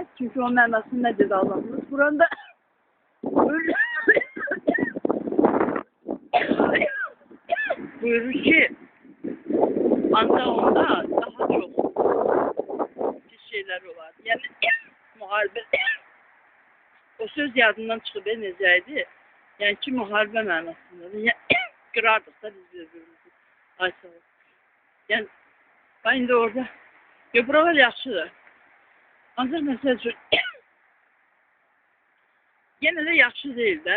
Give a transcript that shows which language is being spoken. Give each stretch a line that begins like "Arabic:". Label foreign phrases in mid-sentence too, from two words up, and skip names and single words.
Turkish: Çünkü onun mənası ne dedi Allah'ımız? Buranda öyle buyurur ki ancak onda daha çok şeyler var.
Azerbaijani: Yani muharebe o söz yadından çıxıb necəydi? Yəni ki, müharibə mənasındadır. Yəni, qırardıq da biz birbirimizi. Ay sağ ol. Yəni, ben indi orada buralar yaxşıdır. Ancaq məsəl üçün yenə də yaxşı deyil də.